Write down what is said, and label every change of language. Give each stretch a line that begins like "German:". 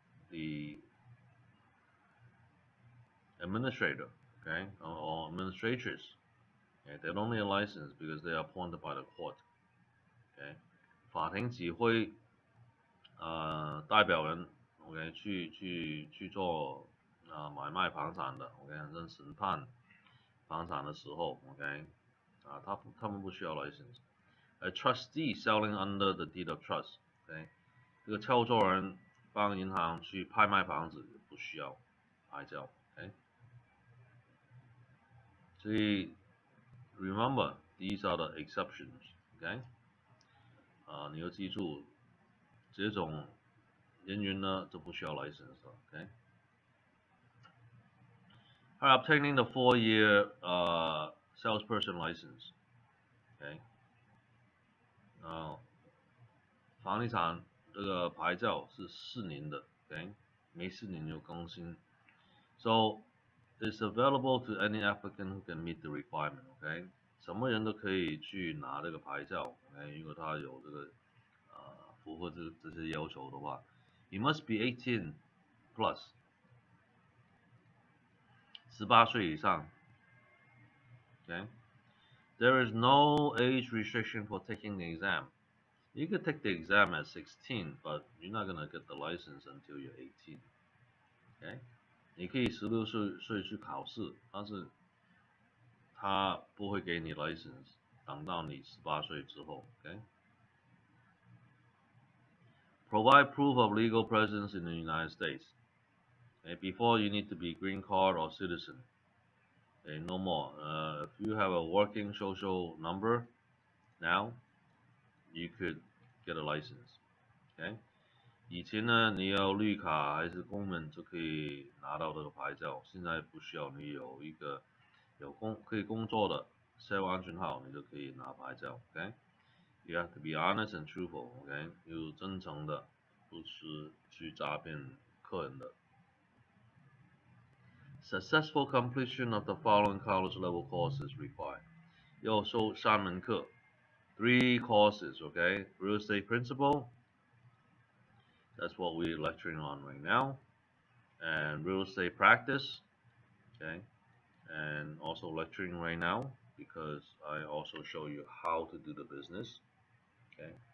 English: The administrator, okay, or administrators, okay, they don't need a license because they are appointed by the court, okay.
Chinese: 法庭指挥代表人 ，OK， 去做买卖房产的 ，OK， 跟审判房产的时候 ，OK， 他们不需要 license。
English: A trustee selling under the deed of trust，
Chinese: OK， 这个操作人帮银行去拍卖房子不需要牌照 ，OK。所以
English: remember these are the exceptions，OK，
Chinese: 你要记住这种人员呢就不需要 license 了 ，OK。
English: Alright, obtaining the 4-year salesperson license, OK。
Chinese: 房地产这个牌照是4年的 ，OK， 每4年有更新。
English: So it's available to any applicant who can meet the requirement, OK。
Chinese: 什么人都可以去拿这个牌照 ，OK， 如果他有这个符合这些要求的话 ，
English: You must be 18 plus，
Chinese: 18岁以上 ，OK。
English: There is no age restriction for taking the exam. You could take the exam at 16, but you're not gonna get the license until you're 18.
Chinese: OK， 你可以16岁去考试，但是他不会给你 license， 等到你18岁之后 ，OK。
English: Provide proof of legal presence in the United States. Okay, before you need to be green card or citizen. Okay, no more. If you have a working social number now, you could get a license. Okay.
Chinese: 以前呢，你要绿卡还是公民就可以拿到这个牌照，现在不需要，你有一个可以工作的社会安全号，你就可以拿牌照 ，OK？
English: You have to be honest and truthful,
Chinese: OK？有真诚的，不是去诈骗客人的。
English: Successful completion of the following college level courses required.
Chinese: 要修3门课 ，
English: 3 courses,
Chinese: OK？
English: Real estate principle. That's what we're lecturing on right now. And real estate practice, okay? And also lecturing right now because I also show you how to do the business, okay?